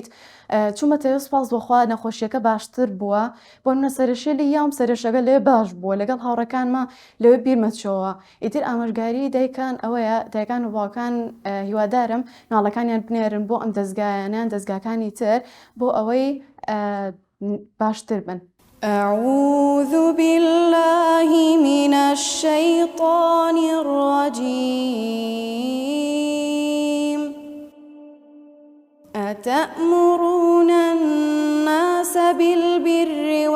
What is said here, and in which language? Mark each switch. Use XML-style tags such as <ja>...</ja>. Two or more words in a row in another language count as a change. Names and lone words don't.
<ckb>چوومەتەوە سوپاس بۆخوا نەخۆشیەکە باشتر بووە، بۆ منە سەرشێلی یام سەرشەکە لێ باش بووە، لەگەڵ هاوڕەکانمە لەوێ بیرمەچەوە. ئیتر ئامۆژگاری دایکان ئەوەیە، دایکان و باوکان هیوادارم ناڵەکانیان بنێرن بۆ ئەم دەستگایانیان دەستگاکانی تر بۆ ئەوەی باشتر بن.</ckb> <ar>أعوذ بالله من الشيطان الرجيم أتأمرون الناس بالبر</ar>